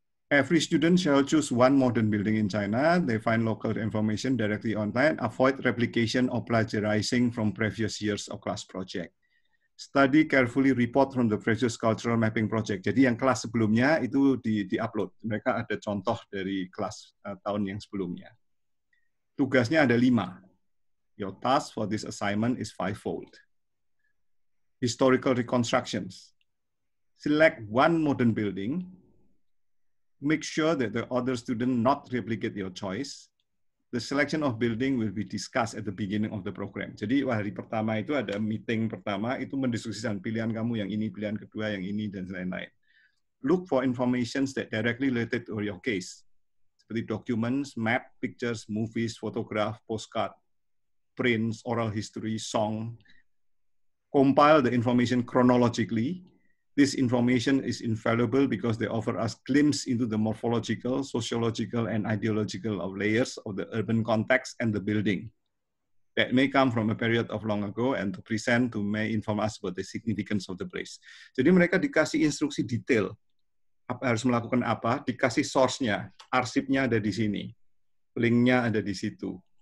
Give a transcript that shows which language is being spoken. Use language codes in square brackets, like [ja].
[en] Every student shall choose one modern building in China. They find local information directly online. Avoid replication or plagiarizing from previous years of class project. Study carefully report from the previous cultural mapping project. [id] Jadi yang kelas sebelumnya itu di-upload. Mereka ada contoh dari kelas tahun yang sebelumnya. Tugasnya ada 5. [en] Your task for this assignment is 5-fold. Historical reconstructions. Select one modern building. Make sure that the other student not replicate your choice. The selection of building will be discussed at the beginning of the program. [id] Jadi hari pertama itu ada meeting pertama, itu mendiskusikan pilihan kamu yang ini, pilihan kedua yang ini, dan lain-lain. [en] Look for information that directly related to your case. [id] Seperti [en] documents, map, pictures, movies, photograph, postcard, prints, oral history, song. Compile the information chronologically. This information is invaluable because they offer us glimpse into the morphological, sociological, and ideological layers of the urban context and the building that may come from a period of long ago and to present to may inform us about the significance of the place. [id] Jadi mereka dikasih instruksi detail, harus melakukan apa, dikasih source-nya, arsipnya ada di sini, link-nya ada di situ.